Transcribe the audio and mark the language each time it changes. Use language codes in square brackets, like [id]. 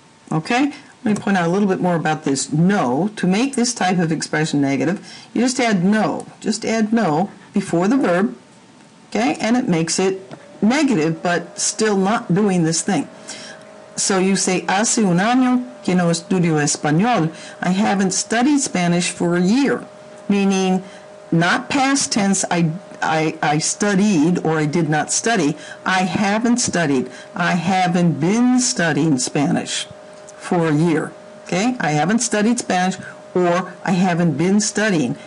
[en] Okay? Let me point out a little bit more about this no. To make this type of expression negative, you just add no. Just add no before the verb, okay? And it makes it negative, but still not doing this thing. [es] So you say, hace un año que no estudio español. [en] I haven't studied Spanish for a year. Meaning, not past tense, I studied or I did not study. I haven't studied. I haven't been studying Spanish for a year. Okay? I haven't studied Spanish, or I haven't been studying.